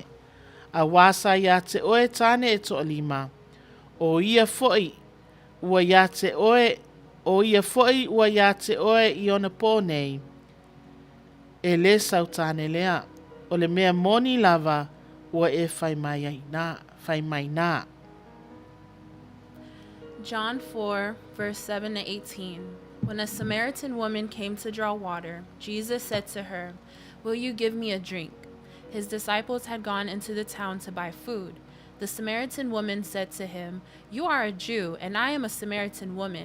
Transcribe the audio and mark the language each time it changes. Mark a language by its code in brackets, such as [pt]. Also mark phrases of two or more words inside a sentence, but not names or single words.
[sm] A wasa ia te oe tane e toa lima. O ia foi, ua ia te oe, o ia foi, ua ia te oe i ona pōnei. E le sautane lea, o le mea moni lava, ua e whai mai nā. [en] John 4, verse 7 to 18. When a Samaritan woman came to draw water, Jesus said to her, "Will you give me a drink?" His disciples had gone into the town to buy food. The Samaritan woman said to him, "You are a Jew, and I am a Samaritan woman.